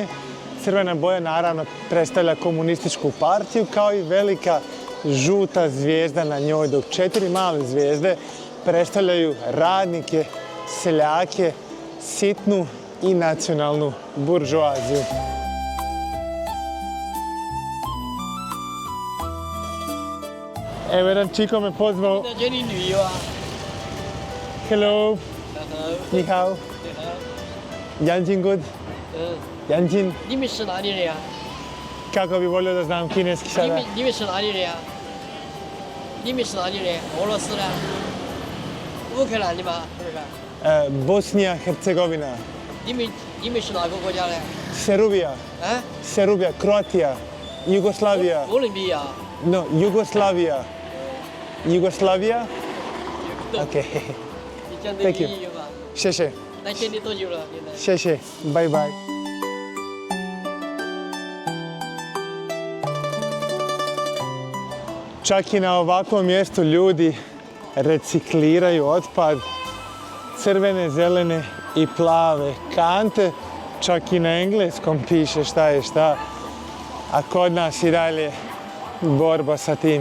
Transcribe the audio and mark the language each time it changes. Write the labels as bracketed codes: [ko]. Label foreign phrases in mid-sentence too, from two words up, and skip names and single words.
[bs] Crvena boja naravno predstavlja komunističku partiju, kao i velika žuta zvijezda na njoj, dok 4 male zvijezde predstavljaju radnike, seljake, sitnu i nacionalnu buržoaziju. Evo, jedan čiko me pozvao. [zh] Hello. 你好. [en] Yanjin good. Yanjin. [zh] 你们是哪里人呀？ [bs] Kako bi volio da znam kineski [zh] 你 [bs] sada? [zh] 们你们是哪里人呀？你们是哪里人？俄罗斯的？乌克兰的吗？是不是？ [bs] Bosnija, Hercegovina, [zh] 你们是哪个国家的？ [bs] Serbija, [zh] 啊？ [bs] Serbija, Kroatija, Jugoslavija. [zh] 哥伦比亚。 [bs] No, Jugoslavija. Jugoslavija? [zh] 懂 [en] OK. [zh] 你讲的 [en] Thank you. [zh] 英语吧？谢谢. 来见你多久了？现在？谢谢. [en] Bye bye. [bs] Čak i na ovakvom mjestu ljudi recikliraju otpad, crvene, zelene i plave kante. Čak i na engleskom piše šta je šta, a kod nas i dalje borba sa tim.